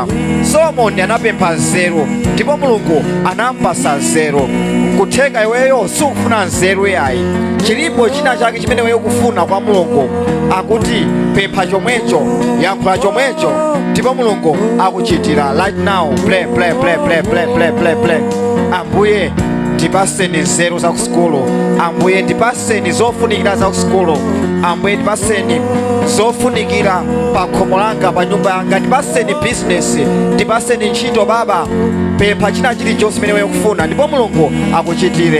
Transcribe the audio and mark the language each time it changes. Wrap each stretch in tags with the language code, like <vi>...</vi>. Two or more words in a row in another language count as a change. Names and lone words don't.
<ny>Solomoni anapempha nzeru ndipo Mulungu anampasa nzeru. Nkutheka iweyo sukufuna nzeru yayi, chilipo china chake chimene wewe ukufuna kwa Mulungu akuti pempha chomwecho, yankhula chomwecho ndipo Mulungu akuchitira.</ny> <en>Right now, play.</en> <ny>Ambuye ndipaseni nzeru za kusukulu. Ambuye ndipaseni zofunikira za kusukulu. Ambuye ndipaseni zofunikira pa khomo langa, pa nyumba yanga. Ndipaseni business, ndipaseni ntchito Baba. Pempha china chilichonse chimene wewe ukufuna ndipo Mulungu akuchitire.</ny>